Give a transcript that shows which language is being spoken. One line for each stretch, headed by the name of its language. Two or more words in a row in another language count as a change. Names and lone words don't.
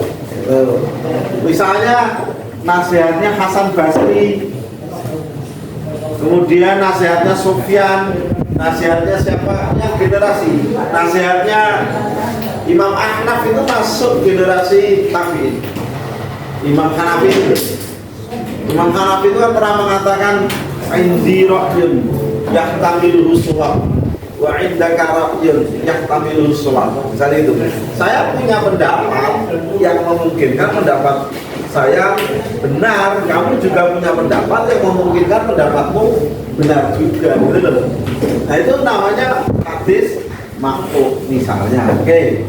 Indonesian: Misalnya nasihatnya Hasan Basri, kemudian nasihatnya Sufyan, nasihatnya siapa? Yang generasi. Nasihatnya Imam Ahnaf itu masuk generasi tabi'in. Imam Hanafi itu kan pernah mengatakan
Arabic: عندي رأي يحتمله صواب وعندك رأي يحتمله صواب.
Indonesian: Misalnya itu, saya punya pendapat yang memungkinkan pendapat saya benar, kamu juga punya pendapat yang memungkinkan pendapatmu benar juga, gitu loh. Nah itu namanya hadis maqtu' misalnya. Oke.